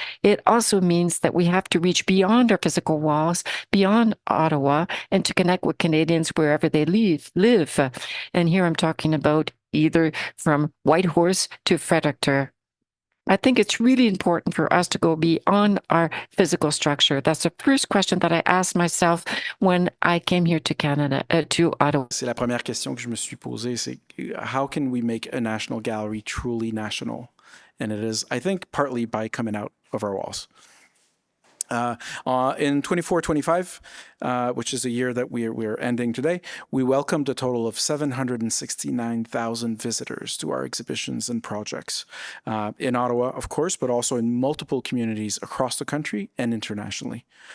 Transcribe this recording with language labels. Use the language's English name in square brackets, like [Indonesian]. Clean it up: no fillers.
[English] It also means that we have to reach beyond our physical walls, beyond Ottawa, and to connect with Canadians wherever they live. And here I'm talking about either from Whitehorse to Fredericton. I think it's really important for us to go beyond our physical structure. That's the first question that I asked myself when I came here to Canada, to Ottawa. [French] C'est la première question que je me suis posée, c'est [English] how can we make a national gallery truly national? And it is, I think, partly by coming out of our walls. In 24-25, which is a year that we're ending today, we welcomed a total of 769,000 visitors to our exhibitions and projects in Ottawa, of course, but also in multiple communities across the country and internationally.